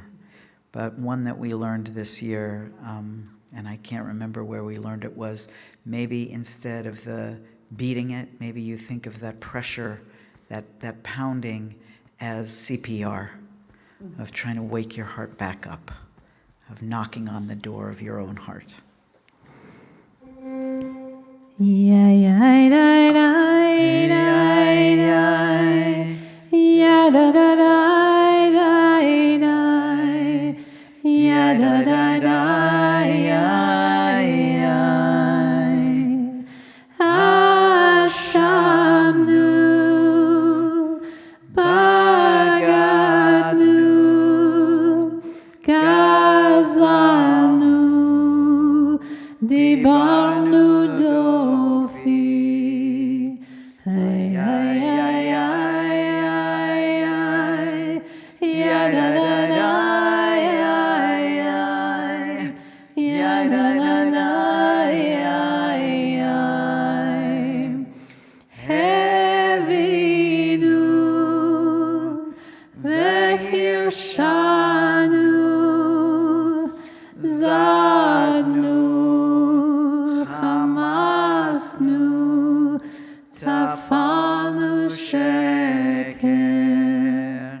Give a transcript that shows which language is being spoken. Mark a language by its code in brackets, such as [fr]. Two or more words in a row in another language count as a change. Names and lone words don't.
[en] But one that we learned this year, and I can't remember where we learned it, was maybe instead of the beating it, maybe you think of that pressure, that pounding as CPR, of trying to wake your heart back up, of knocking on the door of your own heart. Yeah, yeah, da, da, yeah, da, da, da, yeah, da, da, da, yeah, [he] Ashamnu, בגדנו, גזלנו, דיברנו דופי, ay, ay, ay, ay, ay, ya da da da, ya da da da, העוינו, והרשענו, זדנו, חמסנו, טפלנו שקר.